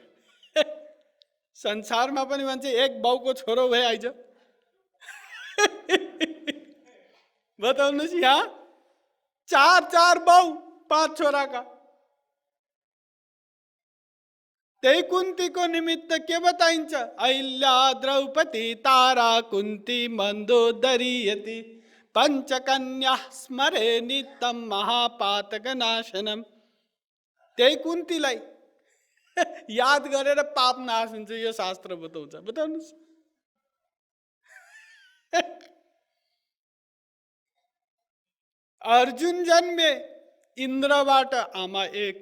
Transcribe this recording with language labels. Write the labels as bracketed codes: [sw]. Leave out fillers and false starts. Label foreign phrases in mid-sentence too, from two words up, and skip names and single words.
[ne] संसारमा पनि भन्छ एक बाउको छोरो भए आइज। बताउनुहोस्, यहाँ 4 बाउ 5 छोराका। त्यही कुन्तीको निमित्त के बताइन्छ? [sa] अहिल्या द्रौपदी तारा कुन्ती मन्दोदरी यति, पञ्चकन्या स्मरे नित्यं महापातक नाशनम। [ne] त्यही कुन्तीलाई याद गरेर पाप नाश हुन्छ, यो शास्त्र बताउँछ। बताउनुहोस्। अर्जुन जन्मे इन्द्रबाट, आमा एक।